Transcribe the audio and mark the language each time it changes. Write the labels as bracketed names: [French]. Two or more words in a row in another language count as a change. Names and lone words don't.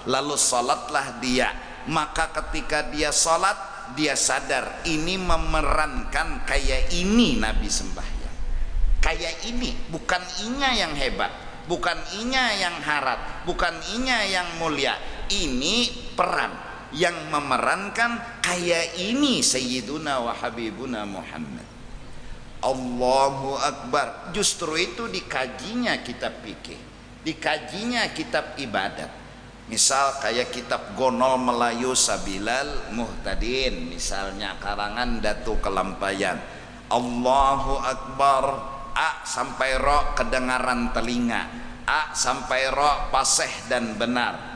[Indonesian] Lalu salatlah dia, maka ketika dia salat, dia sadar ini memerankan kayak ini Nabi sembahyang, kayak ini, bukan inya yang hebat, bukan inya yang harat, bukan inya yang mulia. Ini peran yang memerankan kayak ini [Arabic] سيدنا وحبيبنا [Indonesian] Muhammad. [Arabic] Allahu Akbar. [Indonesian] Justru itu dikajinya kitab fikih, dikajinya kitab ibadat. Misal kayak kitab Gonol Melayu Sabilal Muhtadin, misalnya karangan Datu Kelampayan. [Arabic] الله أكبر, [Indonesian] A sampai Ro kedengaran telinga, A sampai Ro paseh dan benar.